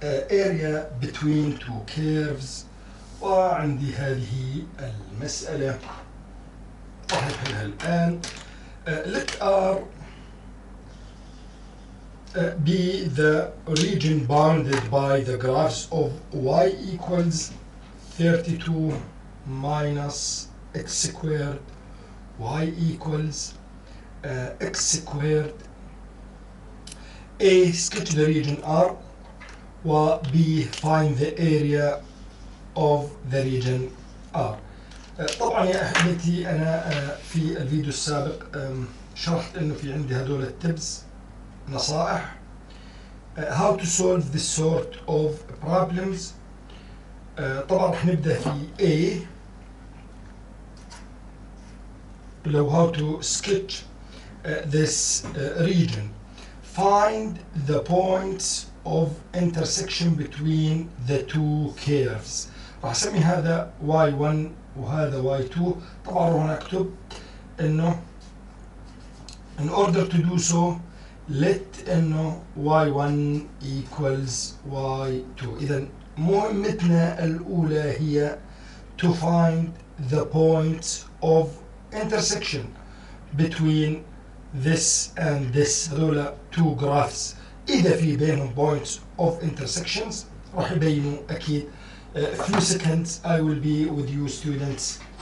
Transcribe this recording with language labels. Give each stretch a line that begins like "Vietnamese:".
English: area between two curves.
Arabic: وعندي هذه المسألة راح نحلها الآن.
English: Let R be the region bounded by the graphs of y equals 32 minus x squared, y equals x squared. A, sketch the region R, و B, find the area of the region R.
Arabic: طبعا يا أحبتي أنا في الفيديو السابق شرحت إنه في عندي هدول التبس نصائح how to solve this sort of problems. طبعا رح نبدأ في A لو how to sketch this region.
English: Find the points of intersection between the two curves.
Arabic: راح اسمي هذا y1 وهذا y2.
English: طبعا راح نكتب انه in order to do so let انه y1 equals y2. اذا مهمتنا الاولى هي to find the points of intersection between this and this.
Arabic: هذول two graphs إذا في بينهم points of intersections راح يبينوا أكيد.
English: few seconds I will be with you students.